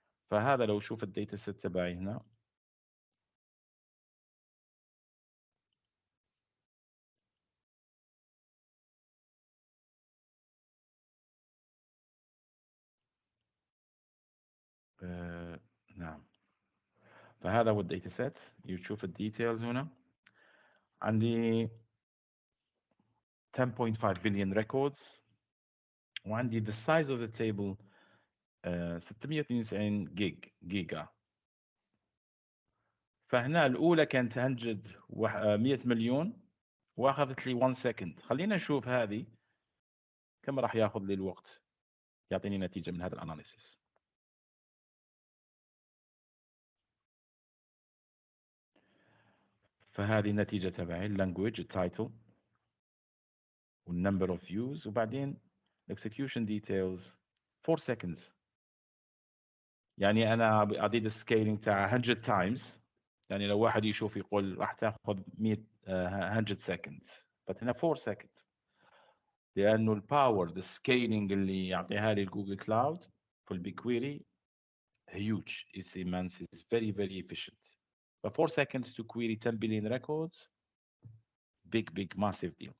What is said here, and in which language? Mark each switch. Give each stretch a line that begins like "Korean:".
Arabic: فهذا لو شوف الداتا سيت تبعي هنا نعم. فهذا هو الداتا سيت. يشوف الديتيلز هنا عندي
English: 10.5 billion records،
Arabic: وعندي
English: the size of the table
Arabic: 692 جيجا. فهنا الأولى كانت 100 مليون وأخذت لي 1 second. خلينا نشوف هذه كم راح ياخذ لي الوقت يعطيني نتيجة من هذا الأناليسيس. فهذه النتيجة تبعي اللانجويج التايتل والنمبر اوف فيوز، وبعدين
English: execution details 4 seconds.
Arabic: يعني انا اعطيت السكيلينج تاع 100 times، يعني لو واحد يشوف يقول راح تاخذ 100 100 seconds، بس هنا 4 seconds، لانه الباور السكيلينج اللي يعطيها لي الجوجل كلاود في البيكويري huge.
English: It's immense. It's very very efficient. But 4 seconds to query 10 billion records, big massive deal.